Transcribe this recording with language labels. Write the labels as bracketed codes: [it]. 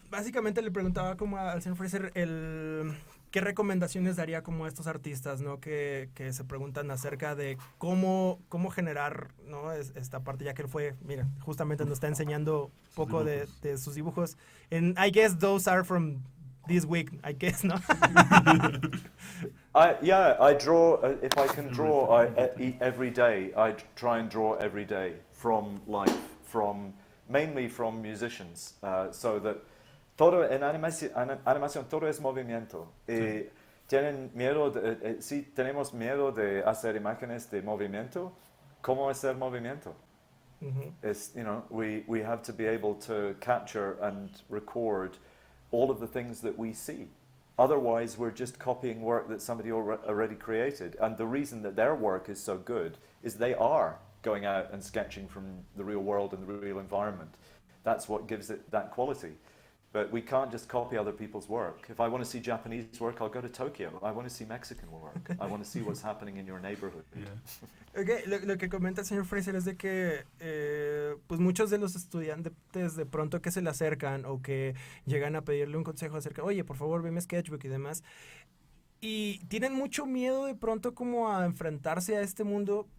[es] Básicamente le preguntaba como al señor Fraser qué recomendaciones daría como a estos artistas, ¿no? Que se preguntan acerca de cómo generar, ¿no? Esta parte, ya que él fue, mira, justamente nos está enseñando un poco de sus dibujos. [en] And I guess those are from this week, I guess, [es] ¿no? [en] I draw, if I can draw every day, I try and draw every day from life, mainly from musicians, so that [es] todo en animación todo es movimiento. Y tienen miedo, si tenemos miedo de hacer imágenes de movimiento, ¿cómo hacer movimiento? [en] It's, we have to be able to capture and record all of the things that we see. Otherwise, we're just copying work that somebody already created. And the reason that their work is so good is they are going out and sketching from the real world and the real environment. That's what gives it that quality. But we can't just copy other people's work. If I want to see Japanese work, I'll go to Tokyo. I want to see Mexican work. I want to see what's happening in your neighborhood. Yeah. [es] Okay, lo que comenta el señor Fraser es de que pues muchos de los estudiantes de pronto que se le acercan o que llegan a pedirle un consejo acerca, oye, por favor, ve mi sketchbook y demás, y tienen mucho miedo de pronto como a enfrentarse a este mundo